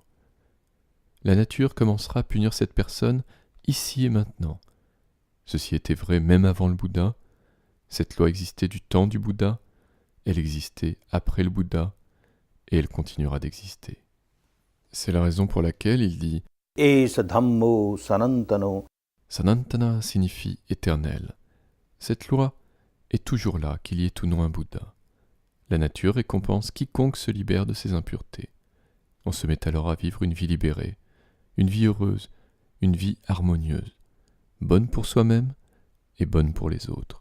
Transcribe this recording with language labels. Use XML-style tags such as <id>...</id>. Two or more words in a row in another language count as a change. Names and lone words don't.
<fr>La nature commencera à punir cette personne ici et maintenant. Ceci était vrai même avant le Bouddha. Cette loi existait du temps du Bouddha, elle existait après le Bouddha, et elle continuera d'exister. C'est la raison pour laquelle il dit</fr> <pi>Esa dhammo sanantano.</pi> <fr>Sanantana signifie éternel. Cette loi est toujours là, qu'il y ait ou non un Bouddha. La nature récompense quiconque se libère de ses impuretés. On se met alors à vivre une vie libérée, une vie heureuse, une vie harmonieuse, bonne pour soi-même et bonne pour les autres.</fr>